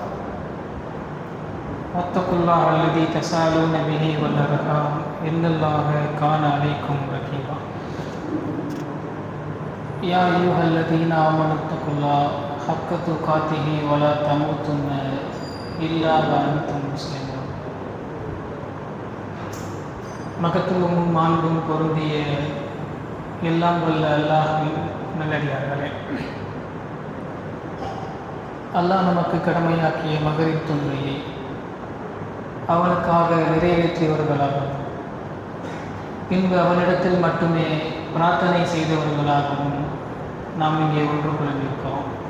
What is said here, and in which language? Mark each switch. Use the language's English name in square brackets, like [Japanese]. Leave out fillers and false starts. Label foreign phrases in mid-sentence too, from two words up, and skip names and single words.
[Arabic] واتقوا الله الذي تساءلون به والأرحام إن الله كان عليكم رقيبا يا أيها الذين آمنوا اتقوا الله حق تقاته ولا تموتن إلا وأنتم مسلمون [Tamil] மகத்துவமும் மாண்பும் பொருந்திய எல்லாம் வல்ல அல்லாஹ்வின் நல்லடியார்களே, அல்லாஹ் நமக்கு கடமையாக்கிய மகரிப் தொழுகையை அவனுக்காக நிறைவேற்றியவர்களாகவும் பின்பு அவனிடத்தில் மட்டுமே பிரார்த்தனை செய்தவர்களாகவும் நாம் இங்கே ஒன்று கொண்டிருக்கிறோம்.